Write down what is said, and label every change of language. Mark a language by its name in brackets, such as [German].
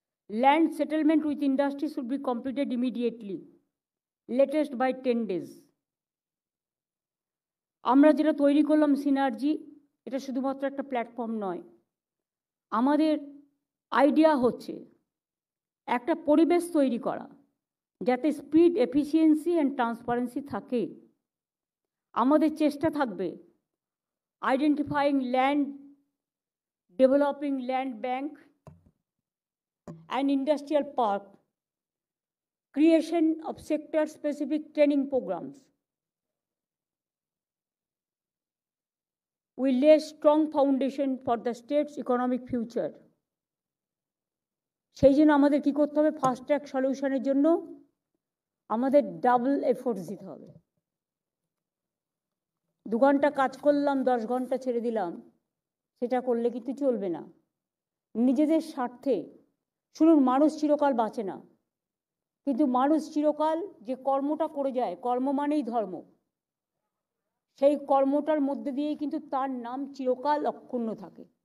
[English] Land settlement with industry should be completed immediately, latest by 10 days. [Bangla] আমরা যেটা তৈরি করলাম সিনার্জি, এটা শুধুমাত্র একটা প্ল্যাটফর্ম নয়। আমাদের আইডিয়া হচ্ছে একটা পরিবেশ তৈরি করা যাতে স্পিড, এফিসিয়েন্সি অ্যান্ড ট্রান্সপারেন্সি থাকে। আমাদের চেষ্টা থাকবে identifying land, developing land bank [English] and industrial park, creation of sector-specific training programs. We lay strong foundation for the state's economic future. [Bangla] সেই জন্য আমাদের কী করতে হবে, ফাস্ট ট্র্যাক সলিউশনের জন্য আমাদের ডাবল এফোর্ট দিতে হবে। 2 ঘন্টা কাজ করলাম, 10 ঘন্টা ছেড়ে দিলাম, সেটা করলে কিন্তু চলবে না। নিজেদের স্বার্থে, শুনুন, মানুষ চিরকাল বাঁচে না, কিন্তু মানুষ চিরকাল যে কর্মটা করে যায়, কর্ম মানেই ধর্ম, সেই কর্মটার মধ্যে দিয়েই কিন্তু তার নাম চিরকাল অক্ষুণ্ণ থাকে।